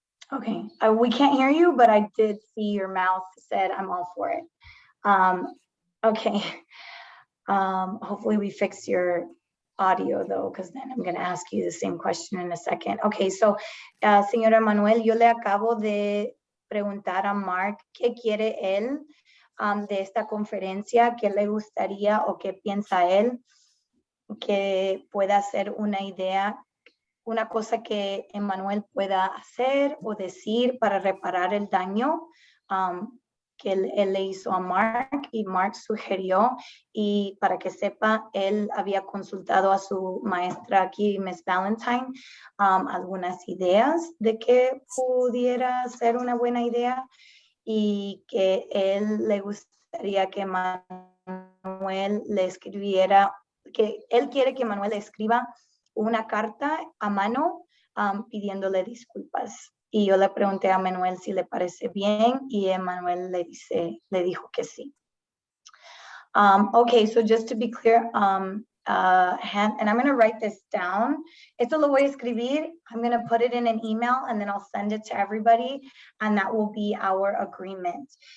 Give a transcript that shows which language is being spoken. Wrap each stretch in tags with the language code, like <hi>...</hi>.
<en>Okay, we can't hear you, but I did see your mouth said I'm all for it. Okay, hopefully we fix your audio though, because then I'm gonna ask you the same question in a second.</en> <es>Okay, so señor Emmanuel, yo le acabo de preguntar a Mark qué quiere él de esta conferencia, qué le gustaría o qué piensa él que pueda ser una idea, una cosa que Emmanuel pueda hacer o decir para reparar el daño que él le hizo a Mark, y Mark sugirió, y para que sepa, él había consultado a su maestra aquí, Miss Valentine, algunas ideas de que pudiera ser una buena idea, y que él le gustaría que Manuel le escribiera, que él quiere que Manuel le escriba una carta a mano pidiéndole disculpas. Y yo le pregunté a Manuel si le parece bien, y Emmanuel le dijo que sí.</es> <en>Okay, so just to be clear, and I'm going to write this down.</en> <es>Esto lo voy a escribir.</es> <en>I'm going to put it in an email, and then I'll send it to everybody, and that will be our agreement.</en>